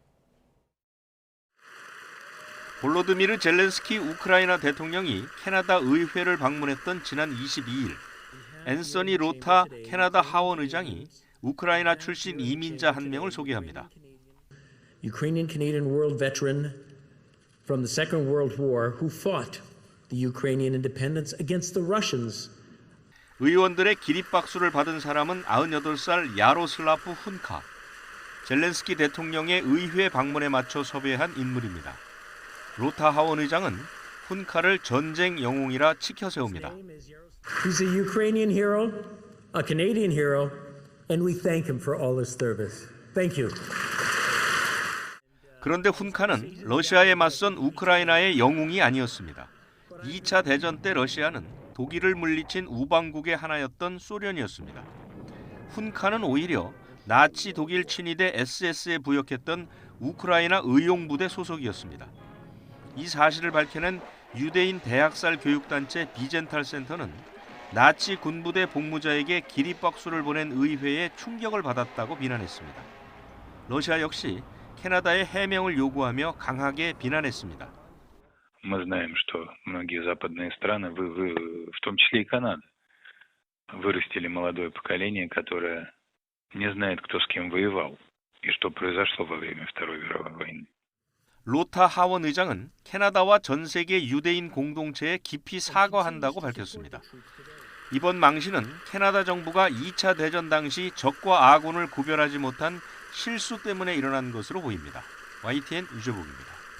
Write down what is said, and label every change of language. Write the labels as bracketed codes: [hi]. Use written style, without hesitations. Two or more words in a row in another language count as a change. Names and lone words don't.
[ko] 볼로드미르 젤렌스키 우크라이나 대통령이 캐나다 의회를 방문했던 지난 22일, 앤서니 로타 캐나다 하원 의장이 우크라이나 출신 이민자 한 명을 소개합니다. [en] Ukrainian-Canadian world veteran from the Second World War who fought the Ukrainian independence against the Russians. [ko] 의원들의 기립박수를 받은 사람은 98살 야로슬라프 훈카. 젤렌스키 대통령의 의회 방문에 맞춰 섭외한 인물입니다. 로타 하원 의장은 훈카를 전쟁 영웅이라 치켜 세웁니다. [en] He's a Ukrainian hero, a Canadian hero, and we thank him for all his service. Thank you. [ko] 그런데 훈카는 러시아에 맞선 우크라이나의 영웅이 아니었습니다. 2차 대전 때 러시아는 독일을 물리친 우방국의 하나였던 소련이었습니다. 훈카는 오히려 나치 독일 친위대 SS에 부역했던 우크라이나 의용부대 소속이었습니다. 이 사실을 밝혀낸 유대인 대학살 교육단체 비젠탈 센터는 나치 군부대 복무자에게 기립박수를 보낸 의회에 충격을 받았다고 비난했습니다. 러시아 역시 캐나다의 해명을 요구하며 강하게 비난했습니다. [ru] Мы знаем, что многие западные страны, в том числе и Канада, вырастили молодое поколение, которое не знает, кто с кем воевал и что произошло во время Второй мировой войны. [ko] 로타 하원 의장은 캐나다와 전 세계 유대인 공동체에 깊이 사과한다고 밝혔습니다. 이번 망신은 캐나다 정부가 2차 대전 당시 적과 아군을 구별하지 못한 실수 때문에 일어난 것으로 보입니다. YTN 유재복입니다.